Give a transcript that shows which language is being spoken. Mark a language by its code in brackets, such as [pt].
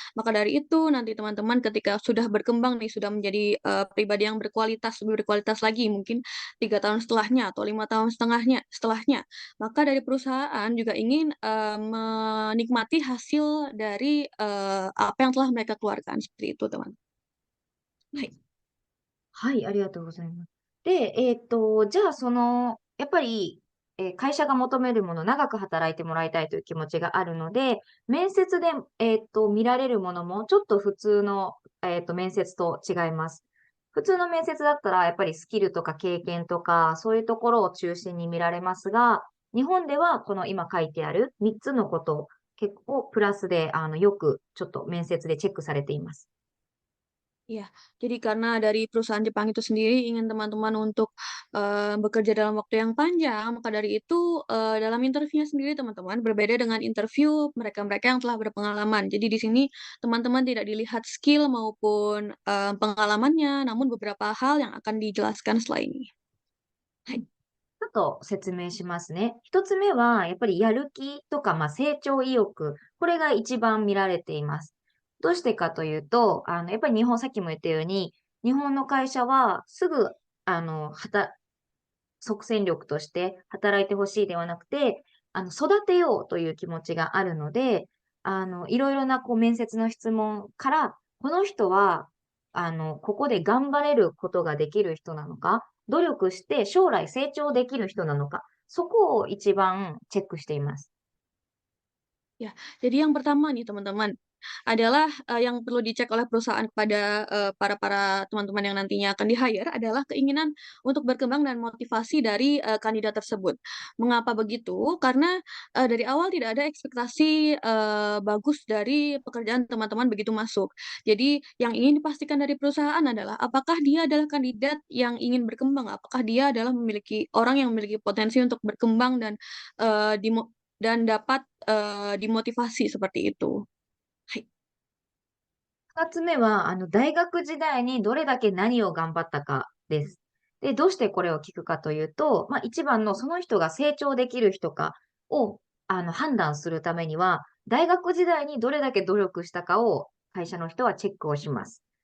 [id] Maka dari itu, nanti teman-teman ketika sudah berkembang nih, sudah menjadi, pribadi yang berkualitas, lebih berkualitas lagi mungkin 3 tahun setelahnya atau 5 tahun setelahnya. Maka dari perusahaan juga ingin, menikmati hasil dari, apa yang telah mereka keluarkan, seperti itu, teman. うん。 Hai. [ja] はい、ありがとうございます。で、じゃあやっぱり、会社が求めるもの、長く働いてもらいたいという気持ちがあるので、面接で、見られるものもちょっと普通の、面接と違います。普通の面接だったら、やっぱりスキルとか経験とか、そういうところを中心に見られますが、日本ではこの今書いてある3つのことを結構プラスで、よくちょっと面接でチェックされています。 [id] Iya, jadi karena dari perusahaan Jepang itu sendiri ingin teman-teman untuk, bekerja dalam waktu yang panjang, maka dari itu, dalam interviewnya sendiri teman-teman berbeda dengan interview mereka-mereka yang telah berpengalaman. Jadi di sini teman-teman tidak dilihat skill maupun, pengalamannya, namun beberapa hal yang akan dijelaskan setelah ini. [ja] ちょっと説明しますね。一つ目は、やっぱりやる気とか、成長意欲。これが一番見られています。どうしてかというと、やっぱりさっきも言ったように、日本の会社はすぐ、あの、はた、即戦力として働いてほしいではなくて、育てようという気持ちがあるので、いろいろな面接の質問から、この人は、ここで頑張れることができる人なのか、努力して将来成長できる人なのか、そこを一番チェックしています。 [id] Ya, jadi yang pertama nih teman-teman, adalah, yang perlu dicek oleh perusahaan kepada, para teman-teman yang nantinya akan di-hire adalah keinginan untuk berkembang dan motivasi dari, kandidat tersebut. Mengapa begitu? Karena, dari awal tidak ada ekspektasi, bagus dari pekerjaan teman-teman begitu masuk. Jadi yang ingin dipastikan dari perusahaan adalah apakah dia adalah kandidat yang ingin berkembang, apakah dia adalah orang yang memiliki potensi untuk berkembang dan, eee, dimo dan dapat, dimotivasi seperti itu. Hai. [ja] 二つ目は、大学時代にどれだけ何を頑張ったかです。で、どうしてこれを聞くかというと、一番のその人が成長できる人かを、判断するためには、大学時代にどれだけ努力したかを会社の人はチェックをします。